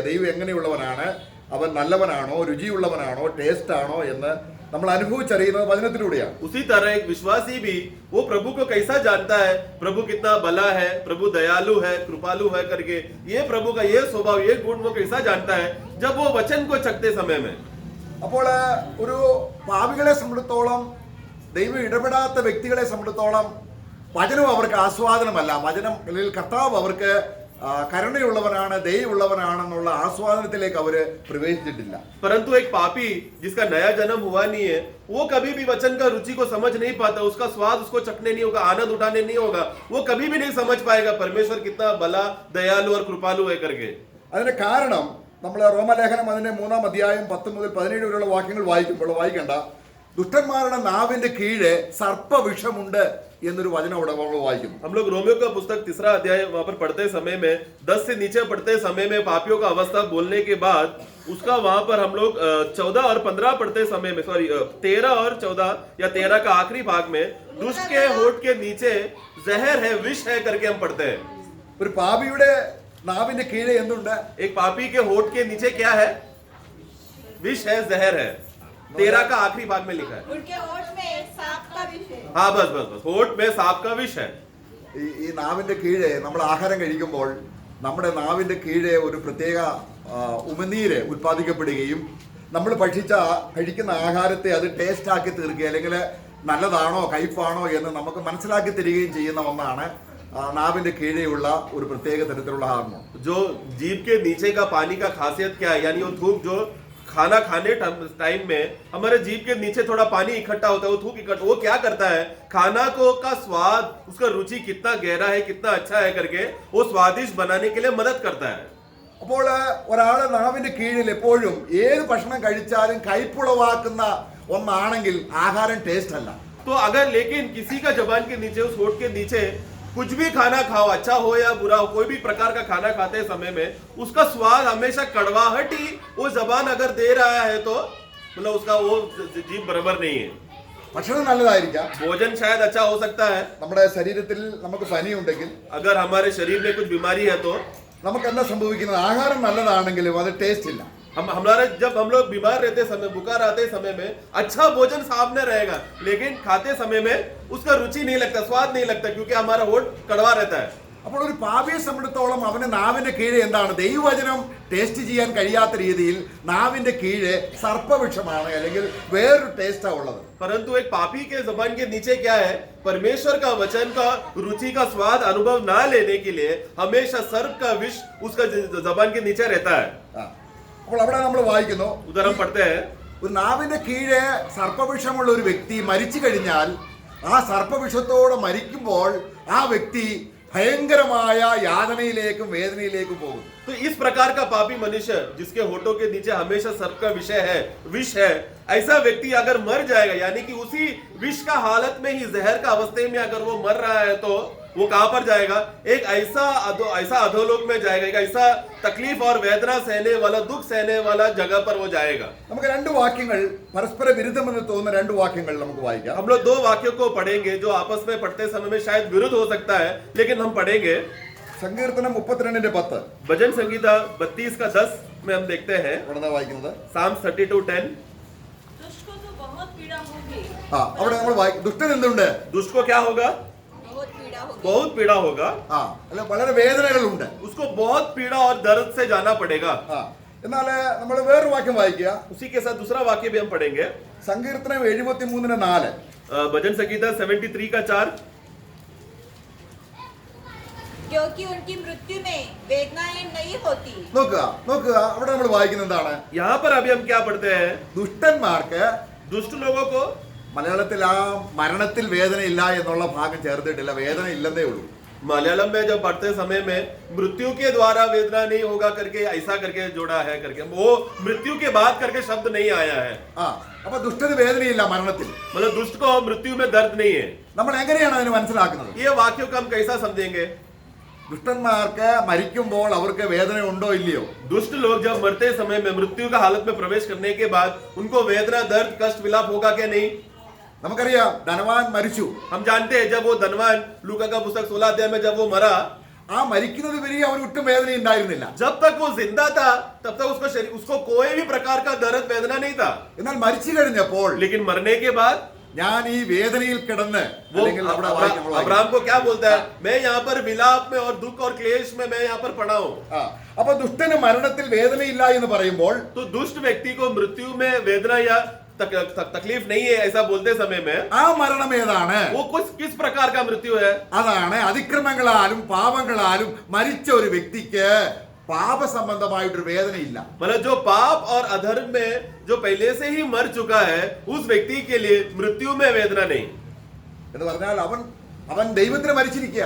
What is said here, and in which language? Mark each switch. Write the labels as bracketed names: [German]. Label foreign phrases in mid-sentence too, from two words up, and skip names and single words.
[Malayalam] ദൈവം എങ്ങനെയുള്ളവനാണ്, അവൻ നല്ലവനാണോ, രുചിയുള്ളവനാണോ, ടേസ്റ്റ് ആണോ എന്ന് നമ്മൾ അനുഭവിച്ചറിയുന്നത് വചനത്തിലൂടെയാണ്. [Hindi] उसी तरह एक विश्वासी भी वो प्रभु को कैसा जानता है, प्रभु कितना भला है, प्रभु दयालु है, कृपालु है करके ये प्रभु का ये स्वभाव, ये गुण वो कैसा जानता है जब वो वचन को चखते समय में. [Malayalam] അപ്പോൾ ഒരു പാപികളെ സംബന്ധിച്ചിടത്തോളം, ദൈവം ഇടപെടാത്ത വ്യക്തികളെ സംബന്ധിച്ചിടത്തോളം വചനം അവർക്ക് ആസ്വാദനമല്ല. വചനം അല്ലെങ്കിൽ കർത്താവ് അവർക്ക് കരുണയുള്ളവനാണ്, ദയയുള്ളവനാണെന്നുള്ള ആസ്വാദനത്തിലേക്ക് അവര് പ്രവേശിച്ചിട്ടില്ല. [Hindi] परंतु एक पापी जिसका नया जन्म हुआ नहीं है, वो कभी भी वचन का रुचि को समझ नहीं पाता, उसका स्वाद उसको चखने नहीं होगा, आनंद उठाने नहीं होगा, वो कभी भी नहीं समझ पाएगा परमेश्वर कितना भला, दयालु और कृपालु है करके. [Malayalam] അതിന്റെ കാരണം നമ്മൾ റോമലേഖനം അതിന്റെ 3 അധ്യായം 10 മുതൽ 17 വരെയുള്ള വാക്യങ്ങൾ വായിക്കണ്ട. ദുഷ്ടന്മാരുടെ നാവിന്റെ കീഴെ സർപ്പവിഷമുണ്ട് എന്നൊരു വചനം അവിടെ നമ്മൾ വായിക്കുന്നു. [Hindi] हम लोग रोमियो का पुस्तक 3 अध्याय वहां पर पढ़ते समय में 10 से नीचे पढ़ते समय में पापियों का अवस्था बोलने के बाद उसका वहां पर हम लोग 14 और 15 पढ़ते समय में, सॉरी 13 और 14 या 13 का आखिरी भाग में दुष्ट के होठ के नीचे जहर है, विष है करके हम पढ़ते हैं. [Malayalam] ഒരു പാപിയുടെ നാവിന്റെ കീഴെ എന്തുണ്ട്? [Hindi] एक पापी के होठ के नीचे क्या है? विष है, जहर है. 13 का आखिरी भाग में लिखा है. उनके होठ में सांप का विष है. हाँ बस होठ में सांप का विष है. [Malayalam] ഈ നാവിന്റെ കീഴെ നമ്മൾ ആഹാരം കഴിക്കുമ്പോൾ നമ്മുടെ നാവിന്റെ കീഴെ ഒരു പ്രത്യേക ഉമിനീര് ഉത്പാദിക്കപ്പെടുകയും നമ്മൾ കഴിക്കുന്ന ആഹാരത്തെ അത് ടേസ്റ്റ് ആക്കി തീർക്കുക, അല്ലെങ്കിൽ നല്ലതാണോ കയ്പാണോ എന്ന് നമുക്ക് മനസ്സിലാക്കി തരികയും ചെയ്യുന്ന ഒന്നാണ് नाभिന്റെ കീഴെയുള്ള ഒരു പ്രത്യേക തരത്തിലുള്ള ഹാർമോൺ. [Hindi] जो जीभ के नीचे का पानी का खासियत क्या है, यानी वो थूक जो खाना खाने टाइम में हमारे जीभ के नीचे थोड़ा पानी इकट्ठा होता है, वो थूक इकट्ठा, वो क्या करता है, खाना को का स्वाद, उसका रुचि कितना गहरा है, कितना अच्छा है करके वो स्वादिष्ट बनाने के लिए मदद करता है। [Malayalam] അപ്പോൾ ഒരാളെ നാവിന്റെ കീഴിൽ എപ്പോഴും ഏത് ഭക്ഷണം കഴിച്ചാലും കയ്പുളവാക്കുന്ന ഒന്നാണെങ്കിൽ ആഹാരം ടേസ്റ്റ് അല്ല. [Hindi] तो अगर लेकिन किसी का जबान के नीचे, उस होठ के नीचे कुछ भी खाना खाओ, अच्छा हो या बुरा हो, कोई भी प्रकार का खाना खाते समय में उसका स्वाद हमेशा कड़वाहट ही वो जबान अगर दे रहा है तो मतलब उसका वो जीभ बराबर नहीं है। [Malayalam] ഭക്ഷണം നല്ലതായിരിക്കാം, [Hindi] भोजन शायद अच्छा हो सकता है, [Malayalam] നമ്മുടെ ശരീരത്തിൽ നമുക്ക് പനി ഉണ്ടെങ്കിൽ [Hindi] अगर हमारे शरीर में कुछ बीमारी है तो [Malayalam] നമുക്ക് എന്താ സംഭവിക്കുന്നത്, ആഹാരം നല്ലതാണെങ്കിലും അത് ടേസ്റ്റ് ഇല്ല. [Hindi] हमारा जब हम लोग बीमार रहते समय, बुखार आते समय में अच्छा भोजन सामने रहेगा, लेकिन खाते समय में उसका रुचि नहीं लगता, स्वाद नहीं लगता, क्योंकि हमारा होठ कड़वा रहता है। [Malayalam] അപ്പോൾ ഒരു പാപിയെ സംബന്ധിച്ചിടത്തോളം അവന്റെ നാവിന്റെ കീഴെ എന്താണ്, ദൈവവചനം ടേസ്റ്റ് ചെയ്യാൻ കഴിയാത്ത രീതിയിൽ നാവിന്റെ കീഴെ സർപ്പവിഷമാണ്, അല്ലെങ്കിൽ വേറൊരു ടേസ്റ്റാ ഉള്ളത്. [Hindi] परंतु एक पापी के जबान के नीचे क्या है, परमेश्वर का वचन का रुचि का स्वाद अनुभव ना लेने के लिए हमेशा सर्प का विष उसका जबान के नीचे रहता है। [Malayalam] അപ്പോൾ അവിടെ നമ്മൾ വായിക്കുന്നു, [Hindi] उधर हम पढ़ते हैं, [Malayalam] ഒരു നാവിന്റെ കീഴെ സർപ്പവിഷമുള്ള ഒരു വ്യക്തി മരിച്ചു കഴിഞ്ഞാൽ ആ സർപ്പവിഷത്തോടെ മരിക്കുമ്പോൾ ആ വ്യക്തി ഭയങ്കരമായ യാതനയിലേക്കും വേദനയിലേക്കും പോകും. [Hindi] तो इस प्रकार का पापी मनुष्य जिसके होठों के नीचे हमेशा सर्प का विषय है, विष है, ऐसा व्यक्ति अगर मर जाएगा, यानी कि उसी विष का हालत में ही, जहर का अवस्थे में अगर वो मर रहा है, तो वो कहां पर जाएगा, एक ऐसा अधोलोक में जाएगा, एक ऐसा तकलीफ और वेदना सहने वाला, दुख सहने वाला जगह पर वो जाएगा। [Malayalam] നമുക്ക് രണ്ട് വാക്യങ്ങൾ, പരസ്പര വിരുദ്ധമെന്ന് തോന്നുന്ന രണ്ട് വാക്യങ്ങൾ നമുക്ക് വായിക്കാം. [Hindi] हम लोग दो वाक्यों को पढ़ेंगे जो आपस में पढ़ते समय में शायद विरुद्ध हो सकता है, लेकिन हम पढ़ेंगे। [Malayalam] സങ്കീർത്തനം 32:10 [Hindi] भजन संगीता 32 का 10 में हम देखते हैं, [Malayalam] ഉടനെ വായിക്കുന്നത്. Psalms 32:10, [Hindi] दुष्ट को तो बहुत पीड़ा होगी, [Malayalam] അവിടെ നമ്മൾ ദുഷ്ടൻ എന്തുണ്ട്, [Hindi] दुष्ट को क्या होगा, बहुत पीड़ा होगी, बहुत पीड़ा होगा, [Malayalam] അല്ല വളരെ വേദനകളുണ്ട്. [Hindi] उसको बहुत पीड़ा और दर्द से जाना पड़ेगा। [Malayalam] എന്നാൽ നമ്മൾ വേറൊരു വാക്യം വായിക്കുക, [Hindi] उसी के साथ दूसरा वाक्य भी हम पढ़ेंगे, [Malayalam] സങ്കീർത്തനം 73:4 [Hindi] भजन संगीता 73 का 4, क्योंकि उनकी मृत्यु में वेदनाएं नहीं होती। [Malayalam] നോക്കുക അവിടെ നമ്മൾ വായിക്കുന്നത് എന്താണ്, [Hindi] यहाँ पर अभी हम क्या पढ़ते हैं, [Malayalam] ദുഷ്ടന്മാർക്ക്, [Hindi] दुष्ट लोगों को, [Malayalam] മലയാളത്തിൽ ആ മരണത്തിൽ വേദന ഇല്ല എന്നുള്ള ഭാഗം ചേർത്തിട്ടില്ല, വേദന ഇല്ലെന്നേ ഉള്ളൂ. [Hindi] मलयालम में जब पढ़ते समय में मृत्यु के द्वारा वेदना नहीं होगा करके ऐसा करके जोड़ा है, करके वो मृत्यु के बाद करके शब्द नहीं आया है। [Malayalam] അപ്പൊ ദുഷ്ടന് വേദനയില്ല മരണത്തിൽ. [Hindi] मतलब दुष्ट को मृत्यु में दर्द नहीं है। [Malayalam] നമ്മൾ എങ്ങനെയാണ് അതിന് മനസ്സിലാക്കുന്നത്? [Hindi] ये वाक्यों को हम कैसा समझेंगे, [Malayalam] ദുഷ്ടന്മാർക്ക് മരിക്കുമ്പോൾ അവർക്ക് വേദന ഉണ്ടോ ഇല്ലയോ? [Hindi] दुष्ट लोग जब मरते समय में मृत्यु का हालत में प्रवेश करने के बाद उनको वेदना, दर्द, कष्ट, विलाप होगा क्या नहीं? [Malayalam] നമുക്കറിയാം ധനവാൻ മരിച്ചു. [Hindi] हम जानते हैं जब वो धनवान, लूका का पुस्तक 16 अध्याय में जब वो मरा, [Malayalam] ആ മരിക്കുന്നത് വരെ അവന് ഒട്ടും വേദന ഉണ്ടായിരുന്നില്ല. [Hindi] जब तक वो जिंदा था तब तक उसको कोई भी प्रकार का दर्द, वेदना नहीं था। [Malayalam] എന്നാൽ മരിച്ചു കഴിഞ്ഞപ്പോൾ [Hindi] लेकिन मरने के बाद [Malayalam] ഞാൻ ഈ വേദനയിൽ കിടന്ന്, [Hindi] वो [Malayalam] അല്ലെങ്കിൽ അവിടെ വായിക്കുമ്പോൾ [Hindi] अब्राहम को क्या बोलता है, मैं यहाँ पर विलाप में और दुख और क्लेश में मैं यहाँ पर पड़ा हूँ। [Malayalam] അപ്പൊ ദുഷ്ടന് മരണത്തിൽ വേദനയില്ല എന്ന് പറയുമ്പോൾ [Hindi] तो दुष्ट व्यक्ति को मृत्यु में वेदना या तकलीफ नहीं है ऐसा बोलते समय में [Malayalam] ആ മരണം ഏതാണ്? [Hindi] वो किस प्रकार का मृत्यु है? [Malayalam] അതാണ് അതിക്രമങ്ങളാലും പാപങ്ങളാലും മരിച്ച ഒരു വ്യക്തിക്ക് പാപ സംബന്ധമായിട്ടൊരു വേദനയില്ല. [Hindi] मतलब जो पाप और अधर्म में जो पहले से ही मर चुका है उस व्यक्ति के लिए मृत्यु में वेदना नहीं, [Malayalam] എന്ന് പറഞ്ഞാൽ അവൻ ദൈവത്തിന് മരിച്ചിരിക്കുകയാണ്.